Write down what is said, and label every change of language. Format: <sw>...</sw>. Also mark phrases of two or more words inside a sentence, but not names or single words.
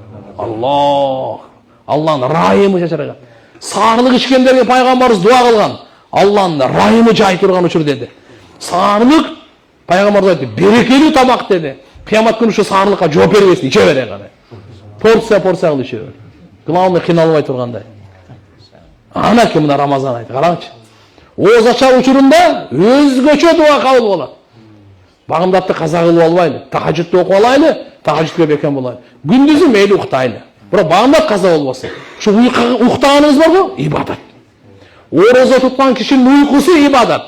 <ky>Алланын райымы жашырган. Сарылык ичкендерге пайгамбарыбыз дуа кылган. Алланын райымы жай турган учур деди. Сарылык пайгамбарыбыз айтты, берекелүү тамак деди. Кыямат күнү ушу сарылыкка жооп бербесин, иче бере кана. Порция кылып иче бер. Главный кыйналбай тургандай. Ана ким мына Рамазан айты, караңчы. Оз ачар учурунда өзгөчө дуа кабыл болот. Багымдатты каза кылып албайлы, тахажжудду окуп алайлы, тахажжудка бекем болайлы. Күндүзү мейли уктайлы. Бирок багымдат каза болбосун. Ушу уктаганыбыз барбы? Ибадат. Орозо туткан кишинин уйкусу ибадат.</ky>